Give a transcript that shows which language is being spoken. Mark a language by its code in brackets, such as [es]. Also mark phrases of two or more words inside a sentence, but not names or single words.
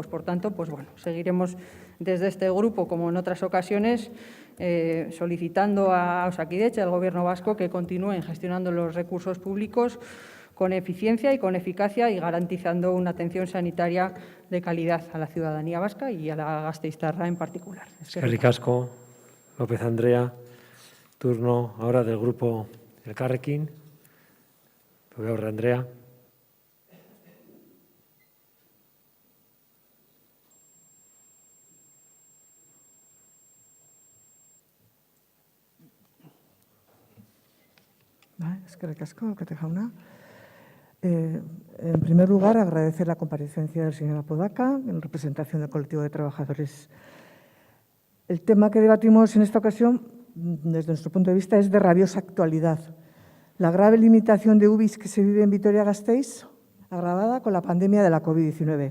[es] Por tanto, pues bueno, seguiremos desde este grupo, como en otras ocasiones, solicitando a Osakidetza y al Gobierno vasco que continúen gestionando los recursos públicos con eficiencia y con eficacia y garantizando una atención sanitaria de calidad a la ciudadanía vasca y a la gasteiztarra en particular. [eu] Eskerrik asko, López Andrea. [es] Turno ahora del grupo Elkarrekin. [eu] Begaurre Andrea. Eskerrik asko, alkate jauna. [es] En primer lugar, agradecer la comparecencia del señor Apodaca en representación del colectivo de trabajadores. El tema que debatimos en esta ocasión, desde nuestro punto de vista, es de rabiosa actualidad. La grave limitación de UBIs que se vive en Vitoria-Gasteiz, agravada con la pandemia de la COVID-19.